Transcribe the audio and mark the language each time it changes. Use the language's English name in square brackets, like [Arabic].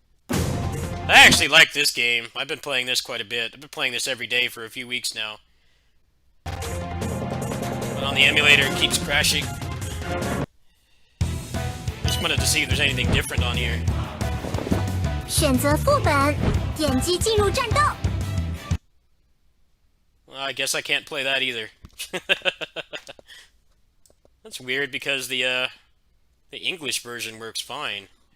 [English] I actually like this game. I've been playing this quite a bit. I've been playing this every day for a few weeks now. But on the emulator, it keeps crashing. Just wanted to see if there's anything different on here. [Chinese] 选择副本，点击进入战斗。 [English] Well, I guess I can't play that either. That's weird because the English version works fine.